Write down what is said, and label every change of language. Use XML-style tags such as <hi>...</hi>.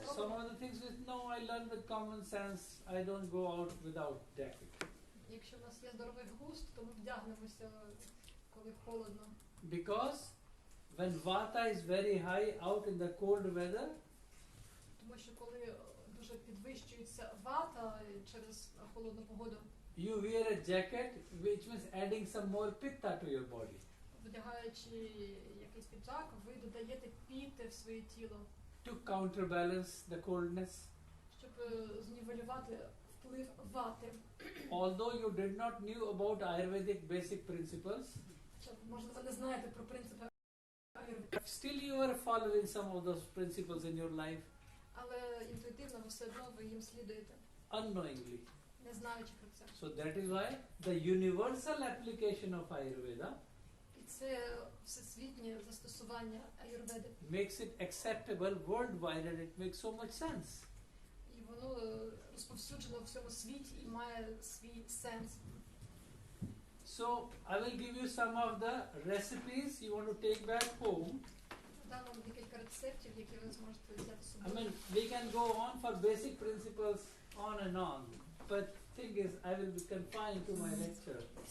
<en>Some of the things with no, I learn with common sense. I don't go out without jacket.</en> <uk>Якщо в нас є здоровий глузд, то ми вдягнемося, коли холодно.</uk> <en>Because when vata is very high out in the cold weather,</en> <uk>Тому що коли дуже підвищується вата через холодну погоду,</uk> <en>you wear a jacket, which means adding some more pitta to your body.</en> <uk>вдягаючи якийсь піджак, ви додаєте піти в своє тіло,</uk> <en>To counterbalance the coldness.</en> <uk>щоб знівелювати вплив вати.</uk> <en>Although you did not knew about Ayurvedic basic principles,</en> <uk>Можливо, ви не знаєте про принципи аюрведи,</uk> <en>still you are following some of those principles in your life</en> <uk>але інтуїтивно все одно ви їм слідуєте,</uk> <en>unknowingly.</en> <uk>не знаючи про це.</uk> <en>So that is why the universal application of Ayurveda</en> <uk>І це всесвітнє застосування аюрведи.</uk> <en>makes it acceptable worldwide and it makes so much sense.</en> <uk>І воно розповсюджено в всьому світі і має свій сенс.</uk> <en>So I will give you some of the recipes you want to take back home.</en> <uk>Дам вам декілька рецептів, які ви зможете взяти з</uk> <en>I</en> <uk>собою.</uk> <en>mean, we can go on for basic principles on and on, but thing is, I will be confined to my lecture.</en>